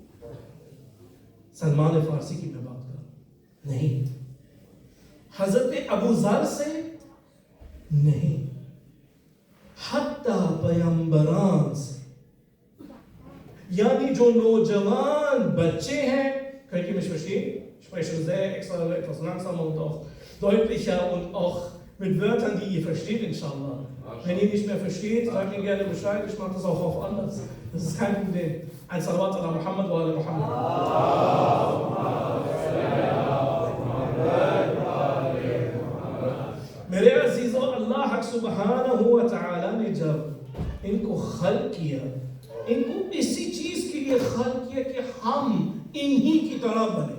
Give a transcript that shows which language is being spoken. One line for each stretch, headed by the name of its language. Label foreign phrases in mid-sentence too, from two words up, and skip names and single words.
Urdu: سلمان فارسی کی میں بات کر رہا ہوں، نہیں۔ حضرت ابو ذر سے؟ نہیں۔ حتی پیغمبران سے، یعنی جو نوجوان بچے ہیں،
German: könnt ihr mich verstehen? Ich spreche sehr extra etwas langsamer und auch deutlicher und auch mit Wörtern, die ihr versteht, inshallah. Wenn ihr nicht mehr versteht, sagt mir gerne Bescheid, ich mache das auch auf anders. Das ist kein Problem.
Arabic: Ein صلوات على محمد وعلى محمد.
Urdu: میرے عزیزو، اللہ حق
Arabic: سبحانہ و تعالی
Urdu: نے جب ان کو خلق کیا، ان کو اسی چیز کے لیے خلق کیا کہ ہم انہی کی طرح بنے۔